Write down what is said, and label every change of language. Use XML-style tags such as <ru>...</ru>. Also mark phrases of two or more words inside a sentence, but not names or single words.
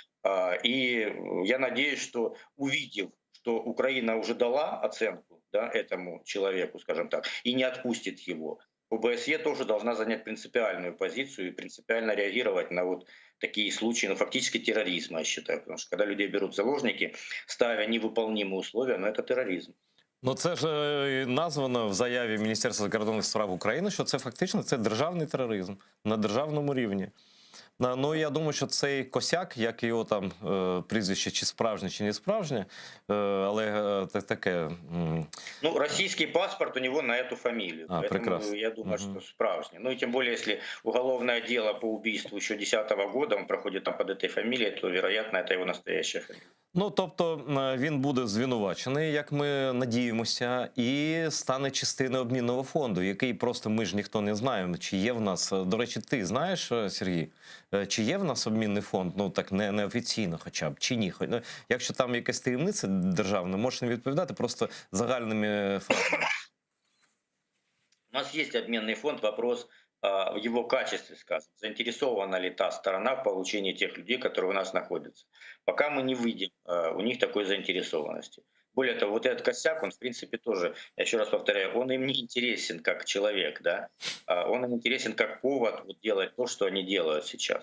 <ru>И я надеюсь, что увидев, что Украина уже дала оценку, да, этому человеку, скажем так, и не отпустит его, ОБСЕ тоже должна занять принципиальную позицию и принципиально реагировать на вот такие случаи, фактически терроризма, я считаю. Потому что когда людей берут в заложники, ставя невыполнимые условия, это терроризм.</ru> <uk>Це ж названо в заяві Міністерства закордонних справ України, що це фактично державний тероризм на державному рівні. Я думаю, що цей Косяк, як його там прізвище, чи справжнє, чи не справжнє, але таке...</uk> <ru>Российский паспорт у него на эту фамилию. Поэтому прекрасно. Я думаю, что справжний. И тем более, если уголовное дело по убийству еще 2010 года, он проходит там под этой фамилией, то, вероятно, это его настоящая фамилия.</ru> <uk>Тобто він буде звинувачений, як ми надіємося, і стане частиною обмінного фонду, який просто ми ж ніхто не знаємо, чи є в нас. До речі, ти знаєш, Сергій, чи є в нас обмінний фонд, так неофіційно хоча б, чи ні? Якщо там якась таємниця державна, можеш не відповідати просто загальними фразами.</uk> <ru>У нас есть обменный фонд, вопрос в его качестве, скажем, заинтересована ли та сторона в получении тех людей, которые у нас находятся. Пока мы не видим у них такой заинтересованности. Более того, вот этот Косяк, он в принципе тоже, я еще раз повторяю, он им не интересен как человек, да, он им интересен как повод делать то, что они делают сейчас.</ru>